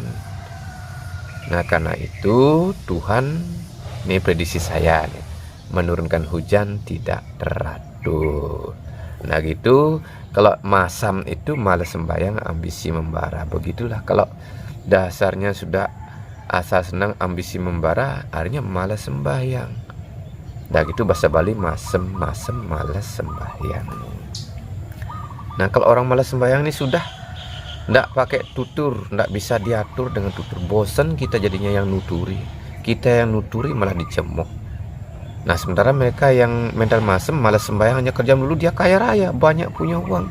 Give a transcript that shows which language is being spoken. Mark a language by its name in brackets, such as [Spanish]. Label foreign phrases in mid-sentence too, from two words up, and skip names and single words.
[Indonesian] Nah, karena itu Tuhan, ini prediksi saya nih, menurunkan hujan tidak teratur. Nah gitu, kalau masam itu malas sembahyang, ambisi membara. Begitulah kalau dasarnya sudah asal senang, ambisi membara, akhirnya malas sembahyang. Nah gitu bahasa Bali, masem, masem, malas sembahyang. Nah kalau orang malas sembahyang ini sudah nggak pakai tutur, nggak bisa diatur dengan tutur, bosan kita jadinya yang nuturi, kita yang nuturi malah dicemooh. Nah sementara mereka yang mental masem, malas sembahyang, hanya kerja dulu, dia kaya raya, banyak punya uang.